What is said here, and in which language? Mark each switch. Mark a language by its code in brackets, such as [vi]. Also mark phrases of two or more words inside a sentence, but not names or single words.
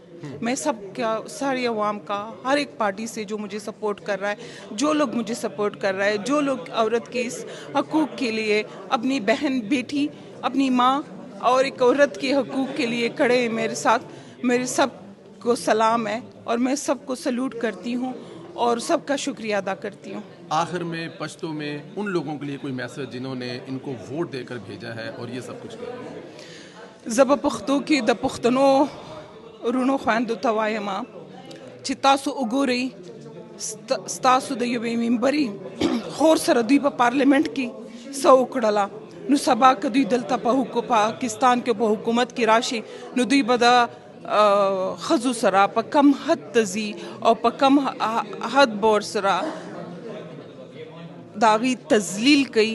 [ur] میں سب کا, ساری عوام کا, ہر ایک پارٹی سے جو مجھے سپورٹ کر رہا ہے, جو لوگ مجھے سپورٹ کر رہا ہے, جو لوگ عورت کے اس حقوق کے لیے, اپنی بہن, بیٹی, اپنی ماں اور ایک عورت کے حقوق کے لیے کھڑے ہیں میرے ساتھ, میرے سب کو سلام ہے اور میں سب کو سلوٹ کرتی ہوں اور سب کا شکریہ ادا کرتی ہوں. آخر میں پشتو میں ان لوگوں کے لیے کوئی میسج جنہوں نے ان کو ووٹ دے کر بھیجا ہے اور یہ سب کچھ کیا؟ [ps] زب پختو کی د پختنو رونو خواندو توایما چې تاسو وګورئ ستاسو د یوې ممبري خور سره دوی په پارلیمنٹ کې څه وکړله, نو سبا که دوی دلته په پاکستان کې په حکومت کې راشي نو دوی به د ښځو سره په کم حد ته ځي او په کم حد بور سره د هغوی تذلیل کوي.